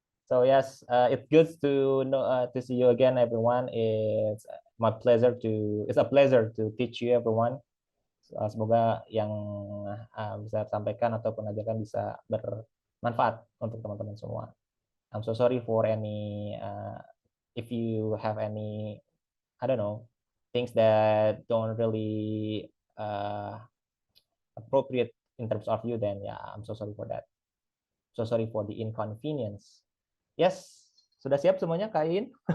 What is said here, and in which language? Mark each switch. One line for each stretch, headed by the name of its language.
English: So yes, it's good to know to see you again, everyone. It's a pleasure to teach you, everyone.
Indonesian: Semoga yang bisa sampaikan ataupun ajarkan bisa bermanfaat untuk teman-teman semua.
English: I'm so sorry for any if you have any I don't know things that don't really appropriate in terms of you. Then yeah, I'm so sorry for that. So sorry for the inconvenience.
Indonesian: Yes, sudah siap semuanya, Kain?